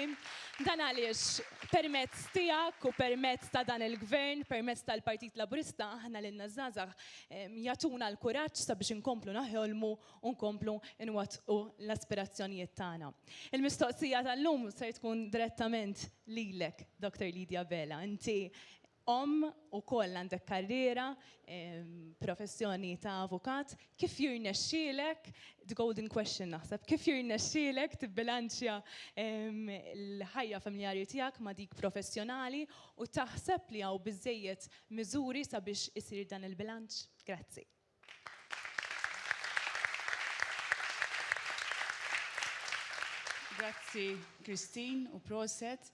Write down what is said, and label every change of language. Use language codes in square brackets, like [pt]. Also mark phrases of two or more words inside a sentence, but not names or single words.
[mt] Dan għaliex permezz tiegħek u permezz ta' dan il-gvern, permezz tal-Partit Laburista, aħna lilna żgħażagħ jagħtuna l-kuraġġ sabiex inkomplu naħolmu u nkomplu nwattqu l-aspirazzjonijiet tagħna. Il-mistoqsija tal-lum se tkun direttament lilek, Dr. Lidia Abela. Inti u koll għandek karriera, professjoni ta' avukat, kif jirnexxielek, [en] the golden question [mt] naħseb, kif jirnexxielek tibbilanċja l-ħajja familjari tiegħek ma' dik professjonali u taħseb li hawn biżejjed miżuri sabiex isir dan il-bilanċ? Grazzi. Grazzi, Christine, u proset.